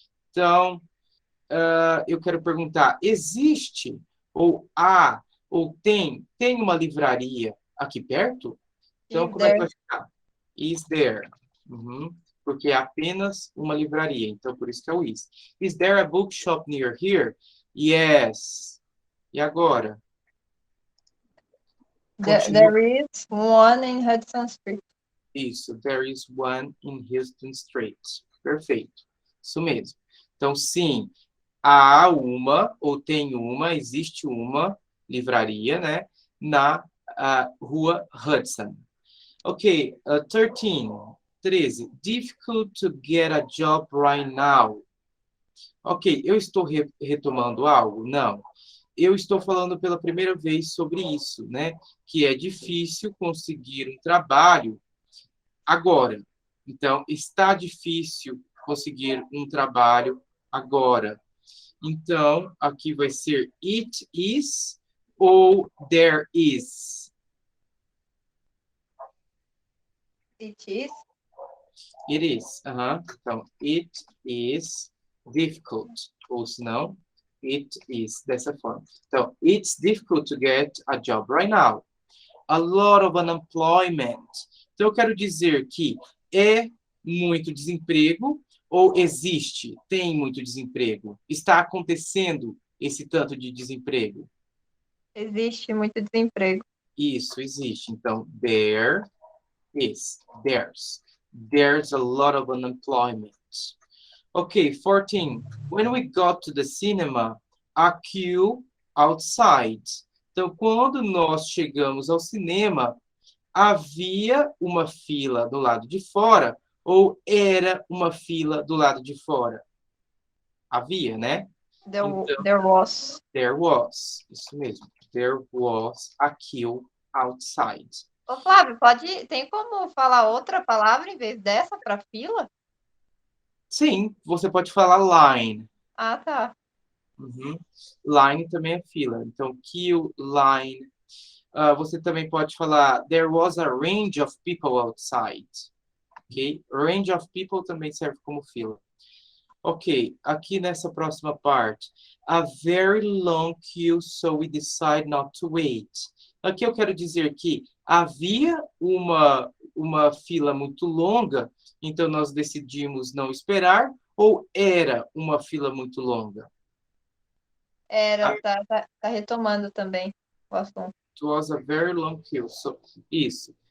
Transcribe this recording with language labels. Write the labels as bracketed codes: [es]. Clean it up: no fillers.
[pt] Então, eu quero perguntar, existe ou há ou tem uma livraria aqui perto? Então, [en] Is [pt] como é que [en] there. [pt] vai ficar? [en] Is there. [pt] Uhum. Porque é apenas uma livraria, então por isso que é o is. [en] Is there a bookshop near here? Yes. [pt] E agora? [en] There is one in Hudson Street. Isso, there is one in Houston Street. [pt] Perfeito. Isso mesmo. Então, sim, há uma, ou tem uma, existe uma livraria, né, na rua Hudson. [en] Ok, 13. Difficult to get a job right now. Ok, [pt] eu estou retomando algo? Não. eu estou falando pela primeira vez sobre isso, né? Que é difícil conseguir um trabalho agora. Então, está difícil conseguir um trabalho agora. Então, aqui vai ser [en] it is [pt] ou [en] there is. It is. It is. Então, it is difficult. [pt] Ou se não, [en] it is. [pt] Dessa forma. [en] Então, it's difficult to get a job right now. A lot of unemployment. [pt] Então, eu quero dizer que é muito desemprego ou existe, tem muito desemprego. Está acontecendo esse tanto de desemprego. Existe muito desemprego. Isso, existe. Então, [en] there is. There's a lot of unemployment. Okay, 14. When we got to the cinema, a queue outside. [pt] Então, quando nós chegamos ao cinema, havia uma fila do lado de fora ou era uma fila do lado de fora? Havia, né? [en] There was. There was. [pt] Isso mesmo. [en] There was a queue outside. [pt] Ô, Flávio, tem como falar outra palavra em vez dessa para fila? Sim, você pode falar line. Ah, tá. Line também é fila. Então, queue, line. Você também pode falar [en] there was a range of people outside. [pt] Ok? Range of people também serve como fila. Ok, aqui nessa próxima parte. [en] A very long queue, so we decide not to wait. [pt] Aqui eu quero dizer que havia uma fila muito longa, então nós decidimos não esperar, ou era uma fila muito longa? Era, tá retomando também o assunto. [en] It was a very long queue. So, [pt] isso.